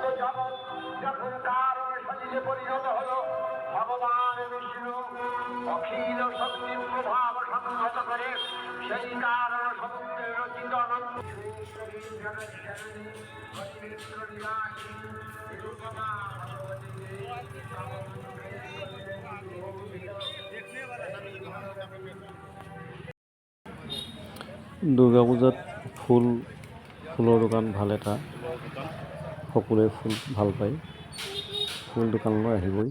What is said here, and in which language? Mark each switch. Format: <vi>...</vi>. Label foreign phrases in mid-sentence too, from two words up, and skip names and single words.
<bn>জগৎ যখন কারণ শরীরে পরিণত হল, ভগবান বিষ্ণু অখিল শক্তির প্রভাব সংহত করে সেই কারণ সমুদ্রের রচিত অনন্ত</bn> <as>দুৰ্গা পূজাত ফুলৰ দোকান ভাল এটা, সকলোৱে ফুল ভাল পায়, ফুল দোকানলৈ আহিবই।</as>